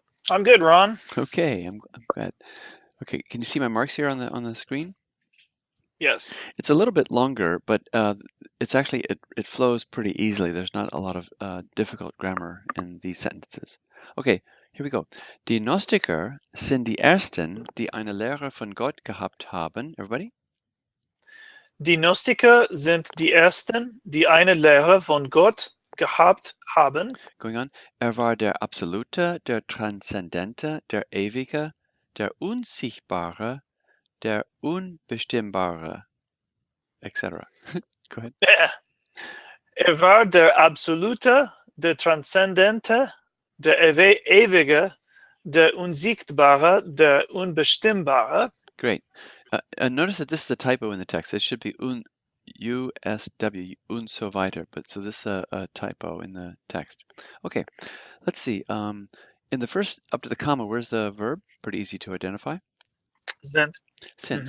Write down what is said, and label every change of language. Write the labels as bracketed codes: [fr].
[en] I'm good, Ron. Okay, I'm glad. Okay, can you see my marks here on the screen? Yes. It's a little bit longer, but it's actually it flows pretty easily. There's not a lot of difficult grammar in these sentences. Okay, here we go. [de] Die Gnostiker sind die ersten, die eine Lehre von Gott gehabt haben. [en] Everybody? [de] Die Gnostiker sind die ersten, die eine Lehre von Gott gehabt haben. [en] Going on. [de] War der Absolute, der Transzendente, der Ewige, der Unsichtbare, der Unbestimmbare, etc. [en] Go ahead. [de] War der Absolute, der Transzendente, der Ewige, der Unsichtbare, der Unbestimmbare. [en] Great. Notice that this is a typo in the text. It should be USW, [de] und so weiter, [en] but so this is a typo in the text. Okay, let's see. In the first, up to the comma, where's the verb? Pretty easy to identify. Sind. Sind.